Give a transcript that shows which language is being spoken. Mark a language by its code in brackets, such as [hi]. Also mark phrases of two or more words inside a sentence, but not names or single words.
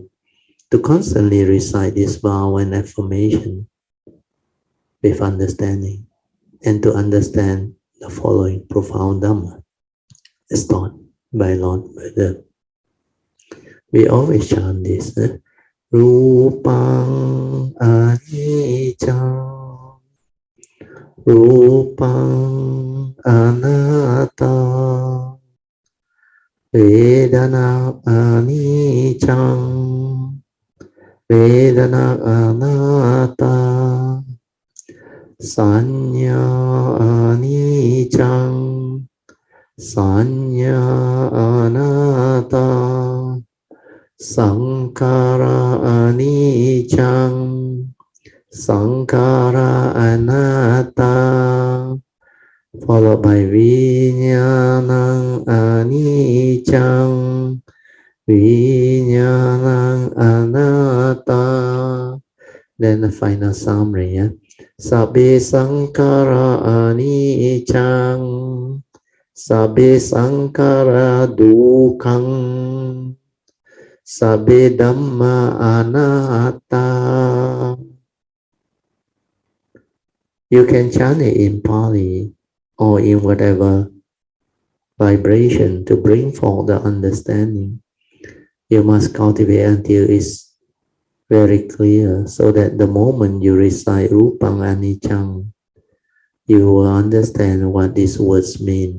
[en] To constantly recite this vow and affirmation with understanding, and to understand the following profound Dhamma as taught by Lord Buddha. We always chant this. [pi] Rupang anicca, Rupang anatta, Vedana anicca, Vedana anatta, Sanya anicca, Sanya anatta, Sankara anicca, Sankara anatta, [en] followed by [pi] Vijnanang anicca, Vijnanang anatta. [en] Then the final summary, yeah? [pi] Sabbe Sankara anicca, Sabbe Sankara dukkhaṃ, Sabbe Dhamma anatta. [en] You can chant it in Pali or in whatever vibration to bring forth the understanding. You must cultivate until it's very clear, so that the moment you recite [pi] Rupang Aniccaṃ, [en] you will understand what these words mean.